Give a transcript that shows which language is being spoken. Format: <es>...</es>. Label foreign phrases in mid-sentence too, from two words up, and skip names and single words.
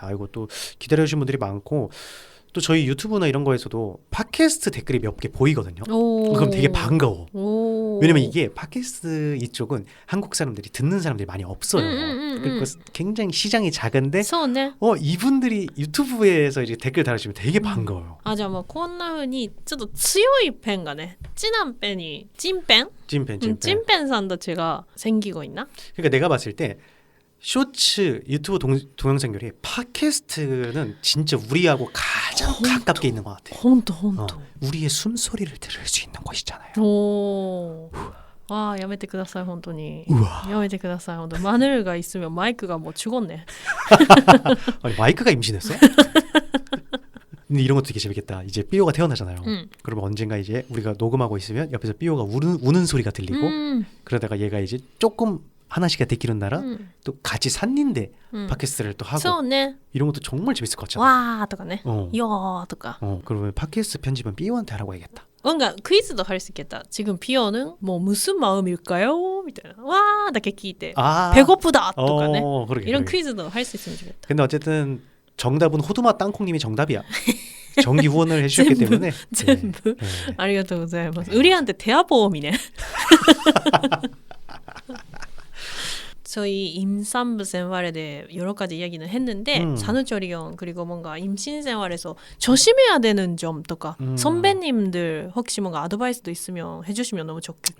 <ko>아이고 또 기다려주신 분들이 많고 또 저희 유튜브나 이런 거에서도 팟캐스트 댓글이 몇 개 보이거든요. 그럼 되게 반가워. 왜냐면 이게 팟캐스트 이쪽은 한국 사람들이 듣는 사람들이 많이 없어요. 그리고 굉장히 시장이 작은데 이분들이 유튜브에서 이제 댓글 달아주시면 되게 반가워요. 아,</ko> <ja>じゃあもうこんな風にちょっと強いペンがね、</ja> <ko>찐한 펜이 찐펜? 찐펜</ko> <ja>さんたちが</ja> <ko>생기고 있나? 그러니까 내가 봤을 때 쇼츠 유튜브 동영상 결이 팟캐스트는 진짜 우리하고 가장 가깝게 있는 것 같아. 혼토. 우리의 숨소리를 들을 수 있는 곳이잖아요. 오. 와,</ko> <ja>やめてください本当に. やめてください本当.</ja> <ko>마늘가 있으면 마이크가 뭐 죽었네. 아니, 마이크가 임신했어? 근데 이런 것도 되게 재밌겠다. 이제 삐오가 태어나잖아요. 그러면 언젠가 이제 우리가 녹음하고 있으면 옆에서 삐오가 우는 소리가 들리고 그러다가 얘가 이제 조금 하나씩가 데키는 나라 또 같이 샀는데 팟캐스트를 또 하고 이런 것도 정말 재밌을 것 같잖아. 와,</ko> <ja>とかね. 야, とか.</ja> <ko>그러면 팟캐스트 편집은 삐오한테 하라고 해야겠다. 뭔가 퀴즈도 할 수 있겠다. 지금 삐오는 뭐 무슨 마음일까요? 미타이나. 와,</ko> <ja>だけ聞いて. 배고프다. とかね.</ja> <ko>이런 퀴즈도 할 수 있으면 좋겠다. 근데 어쨌든 정답은 호두맛 땅콩님이 정답이야. 정기 후원을 해주셨기 때문에.</ko> <ja>전부. ありがとう ございます.</ja> <ko>우리한테 대화보험이네. 저희 임산부 생활에 여러 가지 이야기는 했는데 산후조리원 그리고 뭔가 임신 생활에서 조심해야 되는 점 とか 선배님들 혹시 뭔가 아드바이스도 있으면 해주시면 너무 좋겠고요.</ko>